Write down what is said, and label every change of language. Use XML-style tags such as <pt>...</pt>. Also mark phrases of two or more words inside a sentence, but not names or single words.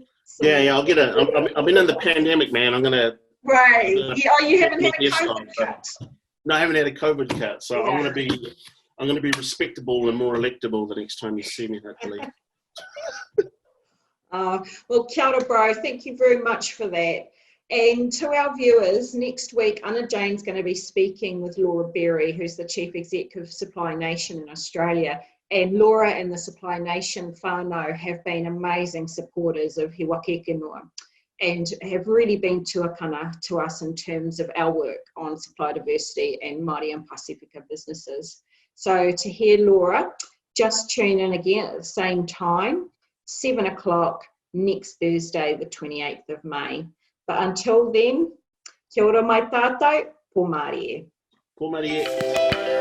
<en>Yeah, I'll get it. I've been in the pandemic, man. I'm gonna. Right. You haven't had a COVID cut. No, I haven't had a COVID cut, so I'm gonna be respectable and more electable the next time you see me, hopefully. Well,</en> <mi>kia ora,</mi> <en>bro. Thank you very much for that. And to our viewers, next week, Anna Jane's going to be speaking with Laura Berry, who's the Chief Executive of Supply Nation in Australia. And Laura and the Supply Nation whānau have been amazing supporters of He Waka Eke Noa and have really been tuakana to us in terms of our work on supply diversity and Māori and Pasifika businesses. So to hear Laura, just tune in again at the same time, 7 o'clock next Thursday, the 28th of May. But until then,</en> <mi>kia ora mai tātou, pō Māori e. Pō Māori e.</mi>